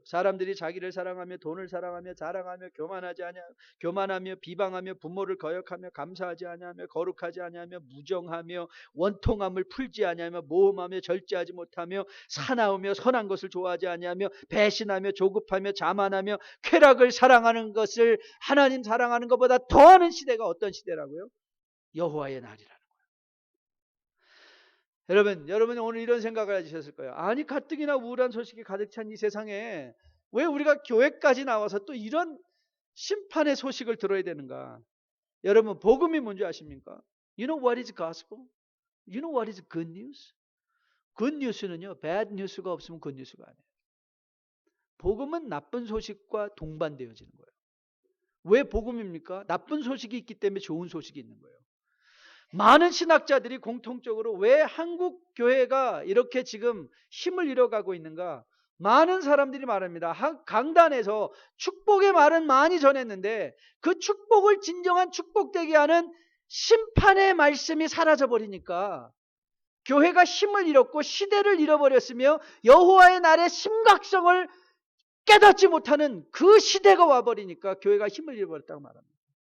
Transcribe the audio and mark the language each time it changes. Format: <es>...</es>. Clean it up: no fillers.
<ko>사람들이 자기를 사랑하며 돈을 사랑하며 자랑하며 교만하며 비방하며 부모를 거역하며 감사하지 아니하며 거룩하지 아니하며 무정하며 원통함을 풀지 아니하며 모험하며 절제하지 못하며 사나우며 선한 것을 좋아하지 아니하며 배신하며 조급하며 자만하며 쾌락을 사랑하는 것을 하나님 사랑하는 것보다 더하는 시대가 어떤 시대라고요? 여호와의 날이라. 여러분 오늘 이런 생각을 해주셨을 거예요. 아니, 가뜩이나 우울한 소식이 가득 찬 이 세상에 왜 우리가 교회까지 나와서 또 이런 심판의 소식을 들어야 되는가? 여러분, 복음이 뭔지 아십니까?</ko> <en>You know what is gospel? You know what is good news? good news는요, bad news가</en> <ko>없으면</ko> <en>good news가</en> <ko>아니에요. 복음은 나쁜 소식과 동반되어지는 거예요. 왜 복음입니까? 나쁜 소식이 있기 때문에 좋은 소식이 있는 거예요. 많은 신학자들이 공통적으로 왜 한국 교회가 이렇게 지금 힘을 잃어가고 있는가? 많은 사람들이 말합니다. 강단에서 축복의 말은 많이 전했는데 그 축복을 진정한 축복되게 하는 심판의 말씀이 사라져버리니까 교회가 힘을 잃었고 시대를 잃어버렸으며 여호와의 날의 심각성을 깨닫지 못하는 그 시대가 와버리니까 교회가 힘을 잃어버렸다고 말합니다.</ko>